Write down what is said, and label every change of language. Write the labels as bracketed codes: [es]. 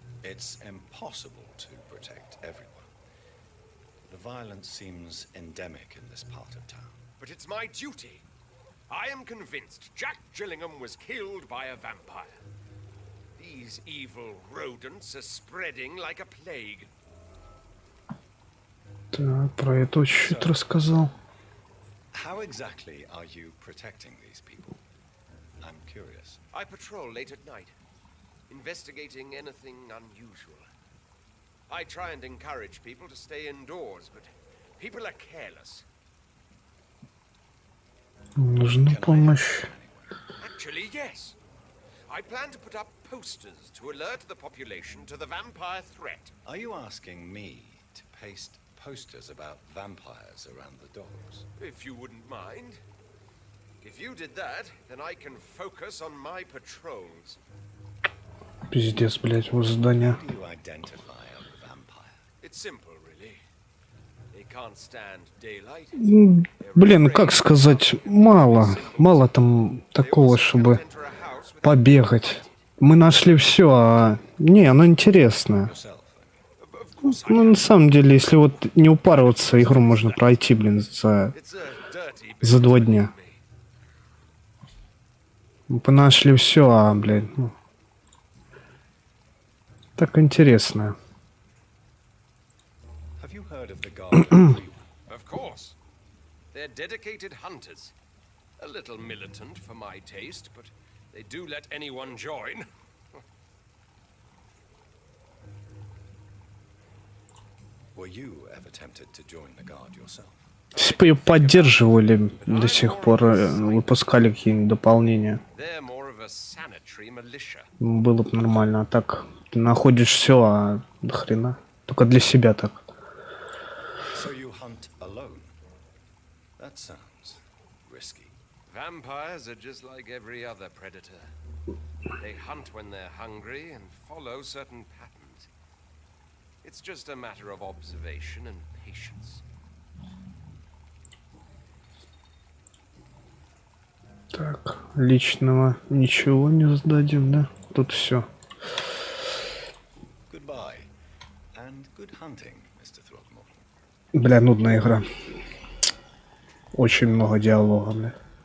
[en] It's impossible to protect everyone. The violence seems endemic in this part of town. But it's my duty. I am convinced Jack Gillingham was killed by a vampire. These evil rodents are spreading like a plague. [ru] Так, про это чуть рассказал. [en] How exactly are you protecting these people? I'm curious. I patrol late at night, investigating anything unusual. I try and encourage people to stay indoors, but people are careless. [ru] Нужна помощь. [en] Actually, yes. I plan to put up posters to alert the population to the vampire threat. Are you asking me to paste posters about vampires around the docks? If you wouldn't mind. If you did that, then I can focus on my patrols. [ru] Пиздец, блядь, вот здание. [en] How do you identify a vampire? It's simple, really. They can't stand daylight. [ru] Блин, как сказать, мало там такого, чтобы побегать. Мы нашли все, а... Не, оно интересное. [en] Yourself, [ru] Ну, на самом деле, если вот не упарываться, игру можно пройти, блин, за 2 дня. Мы нашли все, а, блядь, ну... Так интересно. [en] Have you heard of the Guard? Of course. They're dedicated hunters. A little militant for my taste, but they do let anyone join. Were you ever tempted to join the Guard yourself? [ru] Если бы ее поддерживали до сих пор, выпускали какие-нибудь дополнения, [en] They're more of a sanitary militia. [ru] было бы нормально. А так, ты находишь все, а до хрена. Только для себя так. [en] So you hunt alone? That sounds risky. Vampires are just like every other predator. They hunt when they're hungry and follow certain patterns. It's just a matter of observation and patience. [ru] Так, личного ничего не сдадим, да? Тут все. [en] Goodbye. And good hunting, Mr. Throgmorton. [ru] Бля, нудная игра. Очень много диалога, бля.